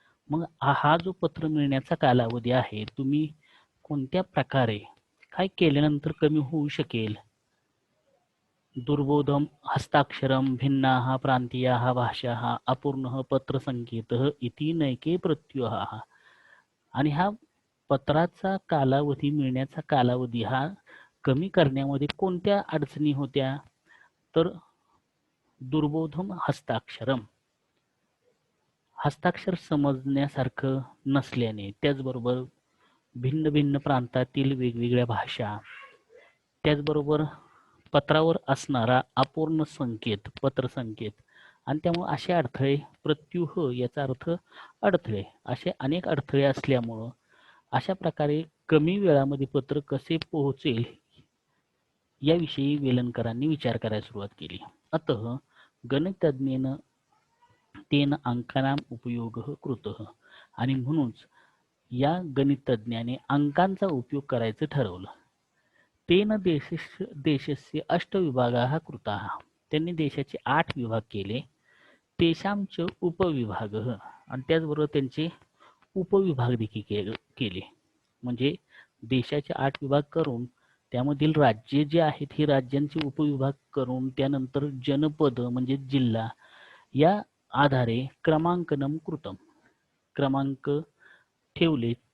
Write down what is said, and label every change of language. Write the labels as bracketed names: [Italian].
[Marathi] मग हा जो पत्र मिळण्याचा कालावधी आहे तुम्ही कोणत्या प्रकारे काय केल्यानंतर कमी होऊ शकेल. [Sanskrit] दुर्बोधम हस्ताक्षरम भिन्नाः प्रांतीयाः भाषाः अपूर्णः पत्रसंकेतः इति नैके प्रत्युहाः. [Marathi] आणि हा पत्राचा कालावधी मिळण्याचा कालावधी हा कमी करण्यामध्ये कोणत्या अडचणी होत्या, तर [Sanskrit] दुर्बोधम हस्ताक्षरम, [Marathi] हस्ताक्षर समजण्यासारखं नसल्याने, त्याचबरोबर भिन्न भिन्न प्रांतातील वेगवेगळ्या भाषा, त्याचबरोबर पत्रावर असणारा अपूर्ण संकेत पत्रसंकेत, आणि त्यामुळे असे अडथळे, प्रत्युह याचा अर्थ अडथळे, असे अनेक अडथळे असल्यामुळं अशा प्रकारे कमी वेळामध्ये पत्र कसे पोहोचेल याविषयी वेलणकरांनी विचार करायला सुरुवात केली. [Sanskrit] अतः गणितज्ञेन तेन अंकानाम उपयोगः कृतः. [Marathi] आणि म्हणूनच या गणितज्ञाने अंकांचा उपयोग करायचं ठरवलं. [Sanskrit] तेन देशस्य 8 विभागाः कृताः. [Marathi] त्यांनी देशाचे 8 विभाग केले. [Sanskrit] तेषांच उपविभागः, [Marathi] आणि त्याचबरोबर त्यांचे उपविभाग देखील केले. म्हणजे देशाचे 8 विभाग करून त्यामधील राज्ये जे आहेत ही राज्यांचे उपविभाग करून त्यानंतर जनपद म्हणजे जिल्हा या आधारे [Sanskrit] क्रमांकनम कृतम, [Marathi] क्रमांक ठेवले.